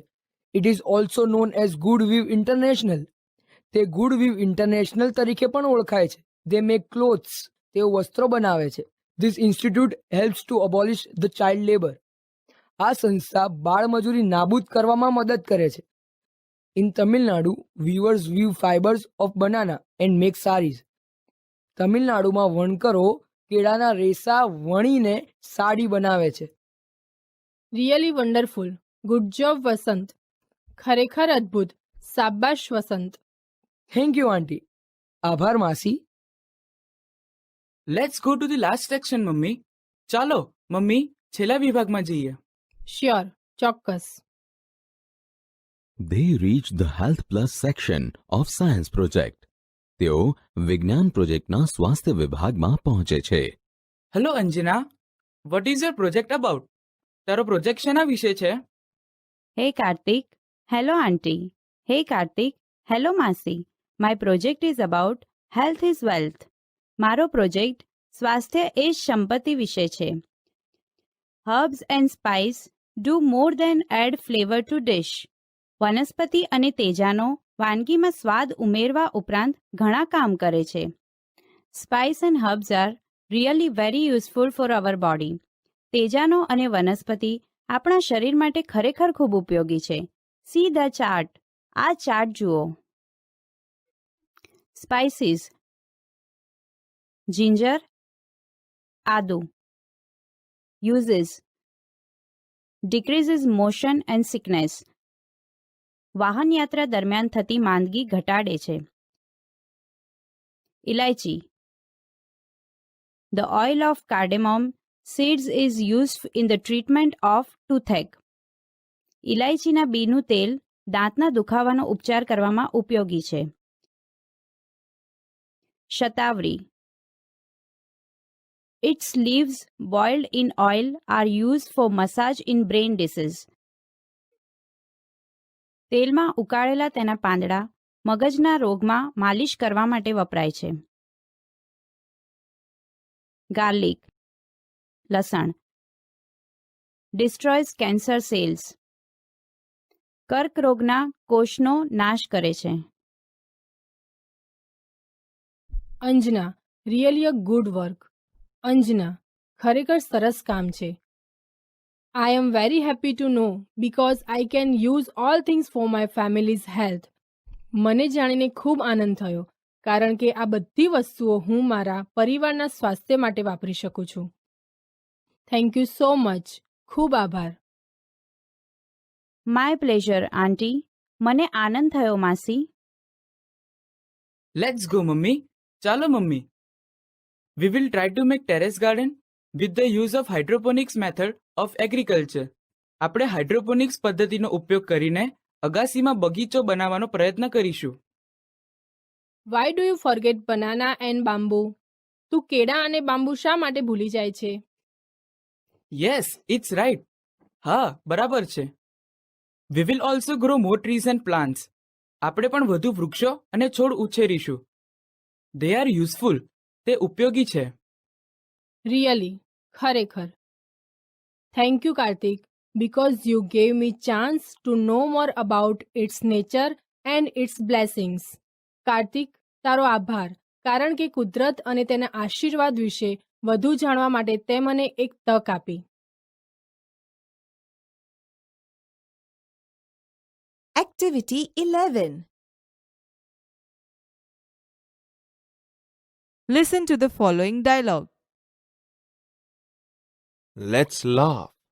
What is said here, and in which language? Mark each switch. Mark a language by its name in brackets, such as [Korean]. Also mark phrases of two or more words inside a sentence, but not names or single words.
[English] It is also known as Good Weave International. [Gujarati] તે ગુડ વીવ ઇન્ટરનેશનલ તરીકે પણ ઓળખાય છે. [English] They make clothes. [Gujarati] તેઓ વસ્ત્રો બનાવે છે. [English] This institute helps to abolish the child labour. [Gujarati] આ સંસ્થા બાળ મજૂરી નાબૂદ કરવામાં મદદ કરે છે. [English] In Tamil Nadu, weavers weave fibers of banana and make saris. [Gujarati] તમિલનાડુમાં વણકરો કેળાના રેસા વણીને સાડી બનાવે છે. [English] Really wonderful. Good job વસંત. [Gujarati] ખરેખર અદ્ભુત. શાબાશ વસંત. [English] Thank you auntie. [Gujarati] આભાર માસી. [English] Let's go to the last section mummy. [Gujarati] ચાલો મમ્મી છેલ્લા વિભાગમાં જઈએ. શ્યોર, ચોક્કસ. [English] They reached the Health Plus section of Science Project. [Gujarati] તેઓ વિજ્ઞાન પ્રોજેક્ટના સ્વાસ્થ્ય વિભાગમાં પહોંચે છે. [English] Hello અંજના, what is your project about? [Gujarati] તારો પ્રોજેક્ટ શેના વિશે છે? [English] Hey Karthik. Hello Auntie. Hey Karthik. Hello Masi. My project is about health is wealth. [Gujarati] મારો પ્રોજેક્ટ સ્વાસ્થ્ય એ જ સંપત્તિ વિશે છે. [English] Herbs and spice do more than add flavor to dish. [Gujarati] વનસ્પતિ અને તેજાનો વાનગીમાં સ્વાદ ઉમેરવા ઉપરાંત ઘણા કામ કરે છે. [English] Spice and herbs are really very useful for our body. [Gujarati] તેજાનો અને વનસ્પતિ આપણા શરીર માટે ખરેખર ખૂબ ઉપયોગી છે. [English] See the chart. [Gujarati] આ ચાર્ટ જુઓ. [English] Spices: ginger, આદુ. યુઝીસ: decreases motion and sickness. [Gujarati] વાહન યાત્રા દરમિયાન થતી માંદગી ઘટાડે છે. ઇલાયચી: [English] The oil of cardamom seeds is used in the treatment of toothache. [Gujarati] ઇલાયચીના બીનું તેલ દાંતના દુખાવાનો ઉપચાર કરવામાં ઉપયોગી છે. શતાવરી: [English] Its leaves boiled in oil are used for massage in brain disease. [Gujarati] તેલમાં ઉકાળેલા તેના પાંદડા મગજના રોગમાં માલિશ કરવા માટે વપરાય છે. ગાર્લિક: લસણ. [English] Destroys cancer cells. [Gujarati] કર્કરોગના કોષનો નાશ કરે છે. [English] અંજના, really a good work. [Gujarati] અંજના, ખરેખર સરસ કામ છે. [English] I am very happy to know because I can use all things for my family's health. [Gujarati] મને જાણીને ખૂબ આનંદ થયો કારણ કે આ બધી વસ્તુઓ હું મારા પરિવારના સ્વાસ્થ્ય માટે વાપરી શકું છું. [English] Thank you so much. [Gujarati] ખૂબ આભાર. [English] My pleasure, Auntie. [Gujarati] મને આનંદ થયો માસી. [English] Let's go mummy. [Gujarati] ચાલો મમ્મી. [English] We will try to make terrace garden with the use of hydroponics method of agriculture. [Gujarati] આપણે હાઇડ્રોપોનિક્સ પદ્ધતિનો ઉપયોગ કરીને અગાસીમાં બગીચો બનાવવાનો પ્રયત્ન કરીશું. [English] Why do you forget banana and bamboo? [Gujarati] તું કેળા અને બાંબુ શા માટે ભૂલી જાય છે? [English] Yes, it's right. [Gujarati] હા, બરાબર છે. [English] We will also grow more trees and plants. [Gujarati] આપણે પણ વધુ વૃક્ષો અને છોડ ઉછેરીશું. [English] They are useful. [Gujarati] તે ઉપયોગી છે. [English] રિયલી, ખરેખર. Thank you કાર્તિક because you gave me chance to know more about its nature and its blessings. [Gujarati] કાર્તિક, તારો આભાર કારણ કે કુદરત અને તેના આશીર્વાદ વિશે વધુ જાણવા માટે તે મને એક તક આપી. [English] Activity 11. Listen to the following dialogue. Let's laugh.